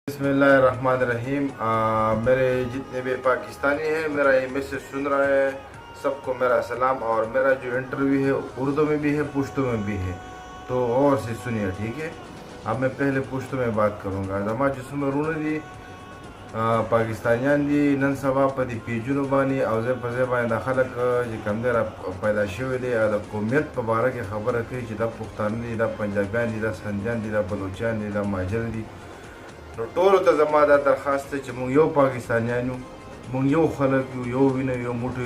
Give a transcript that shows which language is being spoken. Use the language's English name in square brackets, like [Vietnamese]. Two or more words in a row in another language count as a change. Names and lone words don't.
[Arabic] بسم اللہ الرحمن الرحیم. [Urdu] میرے جتنے بھی پاکستانی ہیں میرا یہ میسج سن رہا ہے سب کو میرا سلام. اور میرا جو انٹرویو ہے اردو میں بھی ہے پشتو میں بھی ہے تو اور سے سنیے ٹھیک ہے. اب میں پہلے پشتو میں بات کروں گا. [Pashto] زما جسم رونه دي پاکستانیان دي نن سبا په دې پیجونو باندې او ځای په ځای باندې د خلک چې کوم دی را پیدا شوي دي د قومیت په باره کې خبره کوي چې دا پښتانه دي دا پنجابیان دي دا سندیان دي دا بلوچیان دي دا مهاجر دي. نو ټولو ته زما دا درخواست دی چې مونږ یو پاکستانیان یو، مونږ یو خلک یو، یو وینه یو موټی.